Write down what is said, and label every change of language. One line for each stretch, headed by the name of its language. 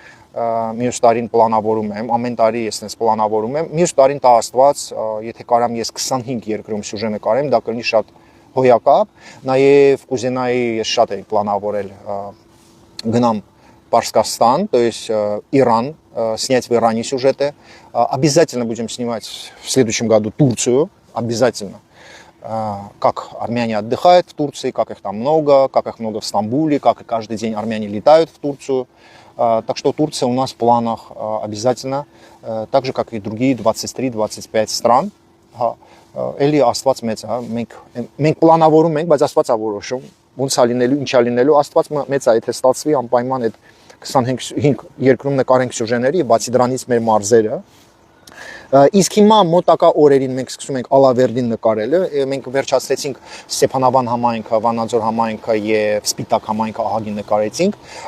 Armenian: Մյուս տարին պլանավորում եմ, ամեն տարի ես նես պլանավորում եմ։ Մյուս տարին տա Աստված, եթե կարամ ես 25 երկրում սյուժե նկարեմ, դա կլինի շատ հոյակապ։ Նաև կուզենայի ես շատ էի պլանավորել գնամ Пашкостан,
Russian: то есть Иран, снять в Иране сюжеты. Обязательно будем снимать в следующем году Турцию, обязательно. Как армяне отдыхают в Турции, как их там много, как их много в Стамбуле, как каждый день армяне летают в Турцию. Так что Турция у нас в планах обязательно, так же, как и другие 23-25 стран.
Armenian: Էլի Աստված մեծ է, մենք պլանավորում ենք, բայց Աստված է որոշում, ոնց է լինելու, ինչ է լինելու, Աստված մեծ է, եթե ստացվի անպայման այդ 25 երկրում նկարենք սյուժեների, բացի դրանից մեր մարզերը։ Իսկ հիմա մոտակա օրերին մենք սկսում ենք Ալավերդին նկարելը, մենք վերջացրեցինք Ստեփանավան համայնքը, Վանաձոր համայնքը եւ Սպիտակ համայնքը ահագին նկարեցինք։